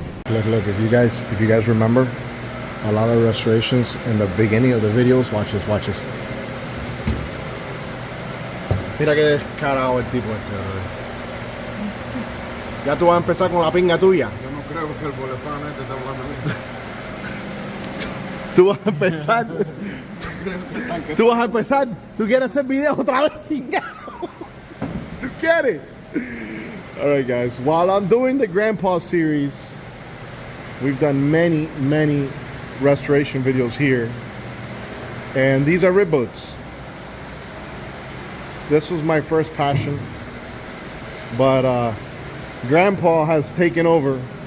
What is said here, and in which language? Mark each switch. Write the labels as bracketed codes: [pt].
[en] Look, if you guys remember a lot of restorations in the beginning of the videos, watch this. [es] Mira qué descarado el tipo este, bro. Ya tú vas a empezar con la pinga tuya. Yo no creo que el bolefán este está hablando de Tú vas a empezar. Tú vas a empezar. Tú quieres hacer videos otra vez, chingado. Tú quieres. [en] All right, guys. While I'm doing the Grandpa series, we've done many restoration videos here, and these are rib boats. This was my first passion, but Grandpa has taken over.